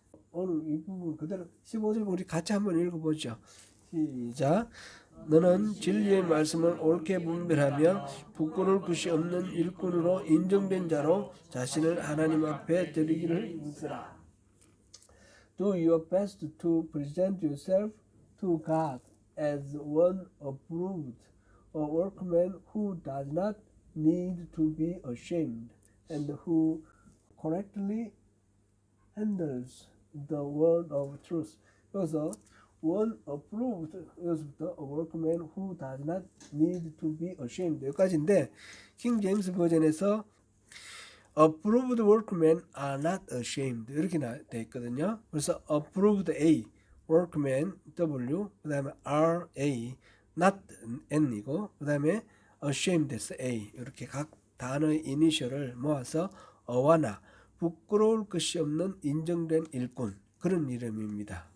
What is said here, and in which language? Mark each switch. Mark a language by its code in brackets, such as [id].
[ko] 오늘 이 부분 그대로 15절 우리 같이 한번 읽어보죠. 시작. 너는 진리의 말씀을 옳게 분별하며 부끄러울 것이 없는 일꾼으로 인정된 자로 자신을 하나님 앞에 드리기를 힘쓰라. [en] Do your best to present yourself to God as one approved, a workman who does not need to be ashamed and who correctly handles the word of truth. [ko] 여기서 [en] one approved, [ko] 여기서부터 [en] a workman who does not need to be ashamed, [ko] 여기까지인데 킹 제임스 버전에서 [en] approved workmen are not ashamed [ko] 이렇게 되어 있거든요. 그래서 approved A, workman W, 그 다음에 RA, not N이고 그 다음에 ashamed A, 이렇게 각 단어의 이니셜을 모아서 어와나, 부끄러울 것이 없는 인정된 일꾼, 그런 이름입니다.